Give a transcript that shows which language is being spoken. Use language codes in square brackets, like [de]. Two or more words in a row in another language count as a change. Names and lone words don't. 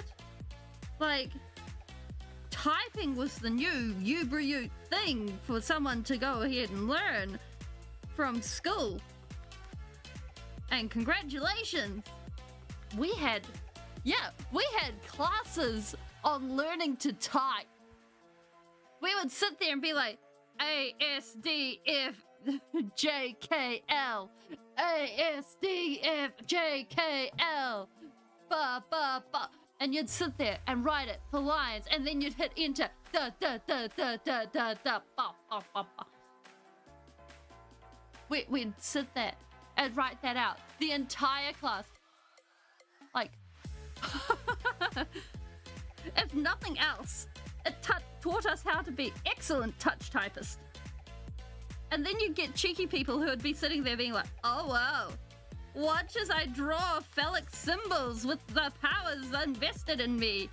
[en] Like, typing was the new uber thing for someone to go ahead and learn from school. And congratulations, we had classes on learning to type. We would sit there and be like, A, S, D, F, J, K, L, A, S, D, F, J, K, L, ba, ba, ba. And you'd sit there and write it for lines, and then you'd hit enter, da, da, da, da, da, da, da, ba, ba, ba, ba. We'd sit there and write that out. The entire class. Like, if nothing else, it taught us how to be excellent touch typists. And then you get cheeky people who would be sitting there being like, oh wow, watch as I draw phallic symbols with the powers invested in me.